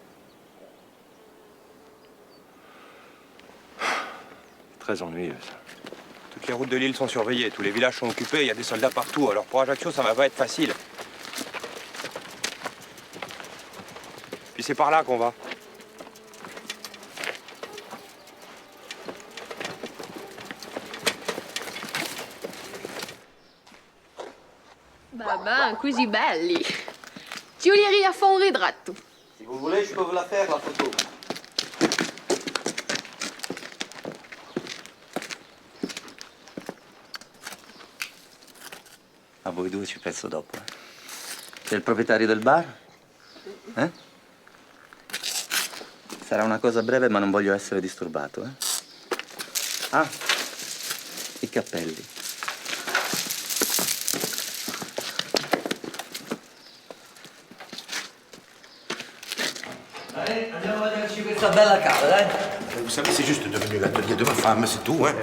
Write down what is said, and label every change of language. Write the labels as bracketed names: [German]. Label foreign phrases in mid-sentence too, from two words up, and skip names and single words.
[French] Très ennuyeux, ça. Toutes les routes de l'île sont surveillées, tous les villages sont occupés, il y a des soldats partout. Alors pour Ajaccio, ça va pas être facile. Puis c'est par là qu'on va. [Italian] Babà, così belli. Giulia a fare un ritratto. [French] Si vous voulez, je peux vous la faire, la photo. [Italian] A voi due ci penso dopo. Sei il proprietario del bar? Eh? Sarà una cosa breve, ma non voglio essere disturbato, eh? Ah, i cappelli. Andiamo a vederci questa bella casa, dai. [French] Vous savez, c'est juste devenu l'atelier de ma femme, c'est tout, hein.